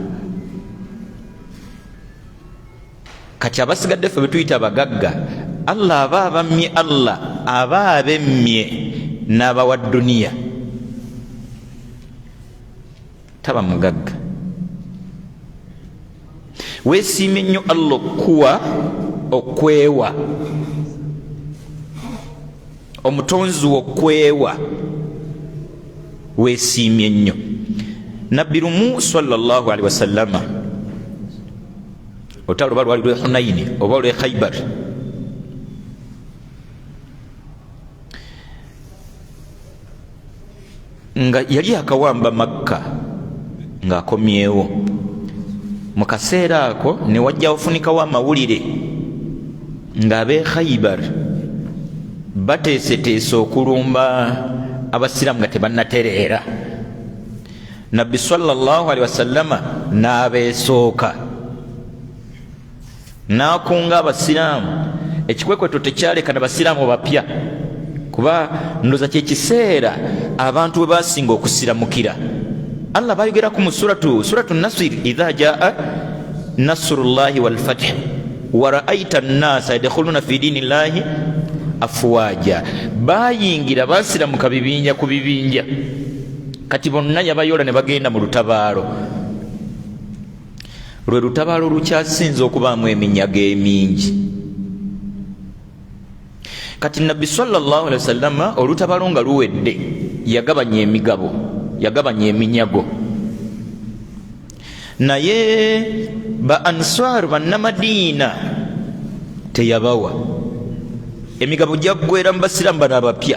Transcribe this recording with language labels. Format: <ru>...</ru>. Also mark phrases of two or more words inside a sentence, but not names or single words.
<lg>Kati abasigadde ffe betuyita abagagga, Allah aba abammye, Allah aba abemmye n'abawa dduniya, taba mugagga. Weesiimye nnyo Allah okuwa okwewa, omutonzi w'okwewa, weesiimye nnyo. Nabbi lumu</lg> <ar>صلى الله عليه وسلم,</ar> <lg>olutalo oba lwali lwe Hunaini oba lwe Khaybar, nga yali akawamba Makka ng'akomyewo. Mu kaseera ako ne wajja ofunikawo amawulire ng'ab'e Khaybar bateeseteese okulumba abasiraamu nga tebannatereera. Nabbi</lg> <ar>صلى الله عليه وسلم</ar> <lg>n'abeesooka n'akunga abasiraamu. Ekikwekweto tekyaleka n'abasiraamu bapya, kuba ndoza kye kiseera abantu bwe basinga okusiramukira. Allah bayogeraku mu suratu Nasr,</lg> <ar>إذا جاء نصر الله والفتح ورأيت الناس يدخلون في دين الله أفواجا.</ar> <lg>Bayingira basiramuka bibinja ku bibinja, kati bonna yabayola ne bagenda mu lutabaalo. Lwe lutabaalo lukyasinza okubaamu eminyago emingi. Kati Nabbi</lg> <ar>صلى الله عليه وسلم</ar> <lg>olutabaalo nga luwedde yagabanya emigabo, yagabanya eminyago. Naye ba Ansar bannamadiina teyabawa. Emigabo jaggwera mu basiraamu bano abapya.</lg>